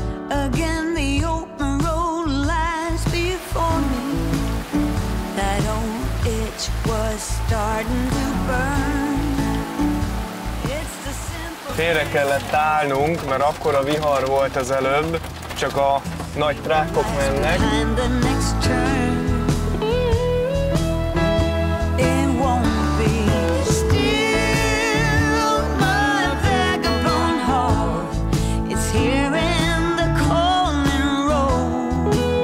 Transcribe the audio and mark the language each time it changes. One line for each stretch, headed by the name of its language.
English: Again, the open road lies before me. That old itch was starting to burn. It's the simple.
Hungarian: Félre kellett állnunk, mert akkora vihar volt az előbb, csak a nagy trákok mennek.
English: Behind the next turn. It won't be still, my vagabond heart. It's here in the calling road.